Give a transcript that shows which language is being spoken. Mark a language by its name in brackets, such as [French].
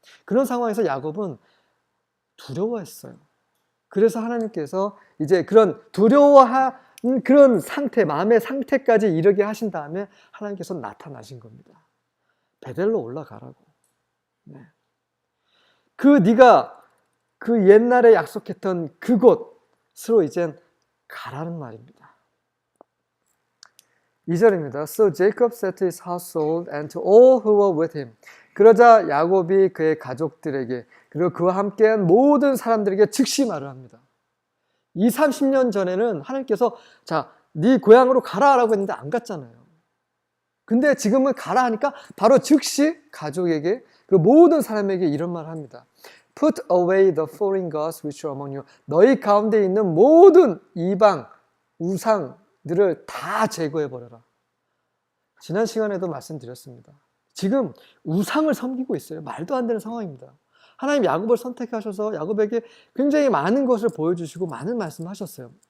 [Korean] 그런 상황에서 야곱은 두려워했어요. 그래서 하나님께서 이제 그런 두려워한 그런 상태, 마음의 상태까지 이르게 하신 다음에 하나님께서 나타나신 겁니다. 베델로 올라가라고. 네. 네가 그 옛날에 약속했던 그곳으로 이젠 가라는 말입니다. 2절입니다. [English] So Jacob said to his household and to all who were with him. [Korean] 그러자 야곱이 그의 가족들에게 그리고 그와 함께한 모든 사람들에게 즉시 말을 합니다. 20, 30년 전에는 하나님께서 자, 네 고향으로 가라라고 했는데 안 갔잖아요. 근데 지금은 가라 하니까 바로 즉시 가족에게 그리고 모든 사람에게 이런 말을 합니다. [English] Put away the foreign gods which are among you. [Korean] 너희 가운데 있는 모든 이방 우상들을 다 제거해버려라. 지난 시간에도 말씀드렸습니다. 지금 우상을 섬기고 있어요. 말도 안 되는 상황입니다. 하나님 야곱을 선택하셔서 야곱에게 굉장히 많은 것을 보여주시고 많은 말씀을 하셨어요.